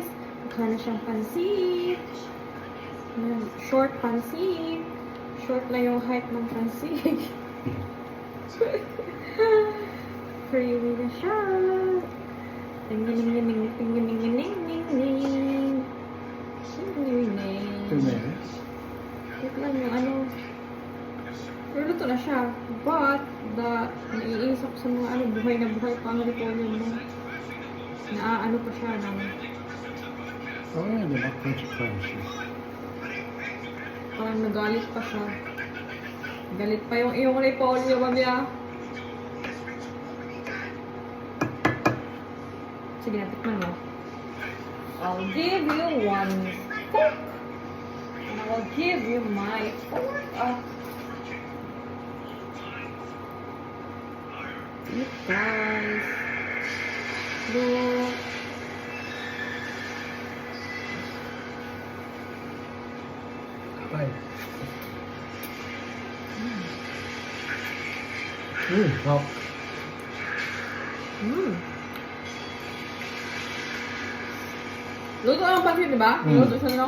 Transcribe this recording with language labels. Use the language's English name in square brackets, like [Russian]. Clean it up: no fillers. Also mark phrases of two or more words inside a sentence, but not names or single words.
[Filipino] Mukha na siyang pansit. Ayan, short pansit. Short na yung height ng pansit. Creamy na siya. Ting-ning-ning-ning, ting-ning-ning-ning-ning-ning. Ting-ning-ning. Ito na yan. Wait lang yung ano. Pero luto na siya. But, naiinis ako sa mga ano, buhay na buhay pa ang repolyo mo. Naaano pa siya ng Oo nga, diba? Crunchy. parang nagalit pa siya. Galit pa yung iyong repolyo, babya. Sige, natikman mo. [English] I'll give you one fork. And I will give you my fork. Eat, guys. Look. Ay. Hop. [Filipino] Luto ang pansit, di ba? Luto siya, no?